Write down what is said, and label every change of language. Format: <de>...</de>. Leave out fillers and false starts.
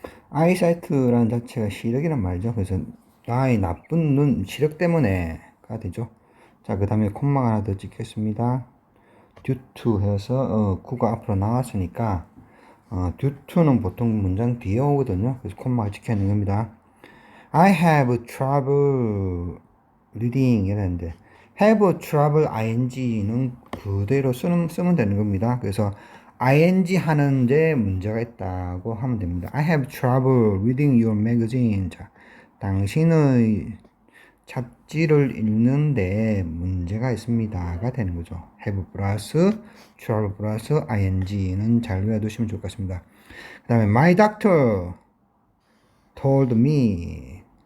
<ko>eyesight라는 자체가 시력이란 말이죠. 그래서 나의 나쁜 눈, 시력 때문에가 되죠. 자, 그 다음에 콤마가 하나 더 찍겠습니다. due to 해서 구가 앞으로 나왔으니까 due to는 보통 문장 뒤에 오거든요. 그래서 콤마가 찍혀 있는 겁니다.</ko> <en>I have trouble reading</en> <ko>이랬는데</ko> <en>have trouble ing는 그대로 쓰면 되는 겁니다.</en> <ko>그래서 ing 하는데 문제가 있다고 하면 됩니다.</ko> <en>I have trouble reading your magazine.</en> <ko>자, 당신의 잡지를 읽는데 문제가 있습니다가 되는 거죠. have 플러스 trouble 플러스 ing는 잘 외워두시면 좋을 것 같습니다. 그 다음에</ko> <en>my doctor told me.</en>